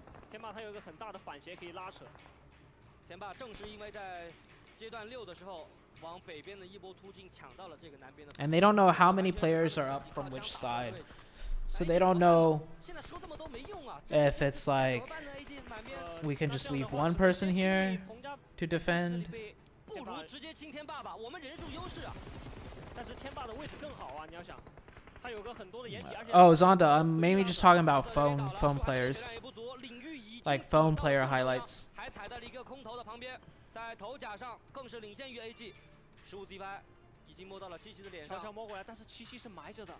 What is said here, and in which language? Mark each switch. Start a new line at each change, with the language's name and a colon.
Chinese: 天霸他有一个很大的反斜可以拉扯。天霸正是因为在阶段6的时候往北边的一波突进抢到了这个南边的。
English: And they don't know how many players are up from which side. So they don't know if it's like we can just leave one person here to defend.
Chinese: 不如直接清天霸吧，我们人数优势啊。但是天霸的位置更好啊，你要想，他有个很多的掩体，而且。
English: Oh, Zonda, I'm mainly just talking about phone players. Like phone player highlights.
Chinese: 还踩在了一个空投的旁边，在头甲上更是领先于 AG。15击拍。已经摸到了七七的脸上，摸过来，但是七七是埋着的。